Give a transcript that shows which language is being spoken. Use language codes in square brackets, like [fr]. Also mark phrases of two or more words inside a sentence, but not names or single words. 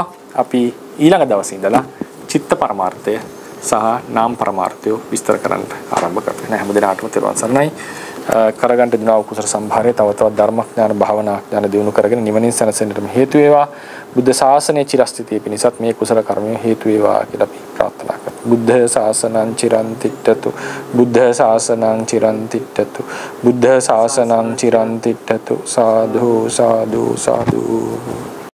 [si] අපි ඊළඟ දවසේ ඉඳලා චිත්ත පරමාර්ථය සහ නාම පරමාර්ථය විස්තර කරන්න ආරම්භ කරනවා. හැම දිනකටම තෙරුවන් සරණයි. කරගන්න දිනව කුසල සම්භාරය තව තවත් ධර්මඥාන භාවනා ඥාන දියුණු කරගෙන නිවනින් සැනසෙන්නට හේතු වේවා. බුද්ධ ශාසනයේ චිරස්ථිතිය පිණිසත් මේ කුසල කර්මය හේතු වේවා කියලා අපි ප්‍රාර්ථනා කරමු. [pi] බුද්ධ ශාසනං චිරන් තිට්ඨතු. බුද්ධ ශාසනං චිරන් තිට්ඨතු. බුද්ධ ශාසනං චිරන් තිට්ඨතු. සාදු සාදු සාදු